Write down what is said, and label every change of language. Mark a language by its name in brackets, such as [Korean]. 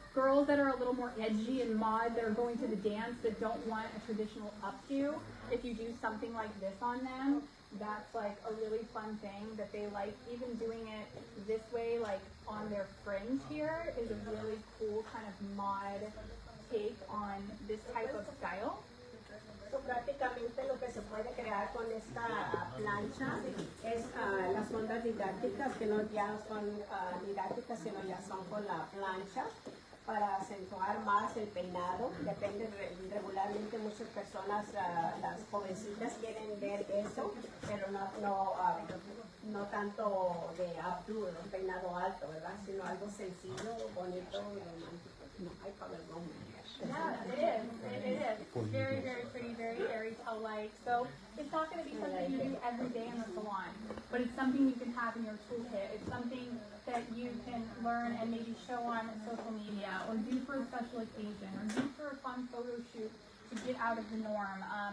[English] Girls that are a little more edgy and mod, that are going to the dance, that don't want a traditional updo, if you do something like this on them, that's like a really fun thing that they like. Even doing it this way, like on their fringe here, is a really cool kind of mod take on this type of style. [Spanish] So, prácticamente lo que se puede crear con esta plancha es las ondas didácticas, que no ya son didácticas, sino ya son con la plancha, para acentuar más el peinado. Depende, regularmente muchas personas, las jovencitas quieren ver eso, pero no tanto de updo, un peinado alto, ¿verdad? Sino algo sencillo, bonito y romántico. [English] No, I call it romantic. Yeah, it is. It is. It's very, very pretty, very fairy tale-like. So it's not going to be something you do every day in the salon, but it's something you can have in your toolkit. It's something that you can learn and maybe show on social media, or do for a special occasion, or do for a fun photo shoot to get out of the norm.